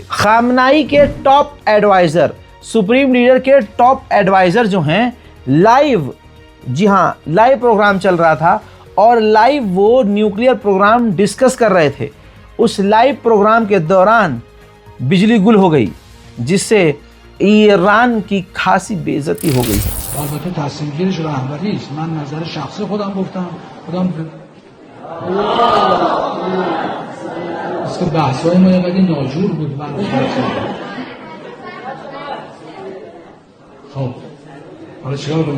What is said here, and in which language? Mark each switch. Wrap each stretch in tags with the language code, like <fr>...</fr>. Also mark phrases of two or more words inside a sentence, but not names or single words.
<hi>खामनाई के</hi> <en>top adviser, supreme leader</en> <hi>के</hi> <en>top adviser</en> <hi>जो हैं, लाइव, जी हाँ,</hi> <en>live program</en> <hi>चल रहा था और लाइव वो</hi> <en>nuclear program discuss</en> <hi>कर रहे थे। उस</hi> <en>live program</en> <hi>के दौरान बिजली गुल हो गई, जिससे ईरान की खासी बेइज्जती हो गई है।</hi> <fa>البته تصمیم‌گیرش رهبری است. من نظر شخصی خودم گفتم است که بحث‌های ما یه قدری ناجور بود. خب حالا چیکار کنیم؟</fa>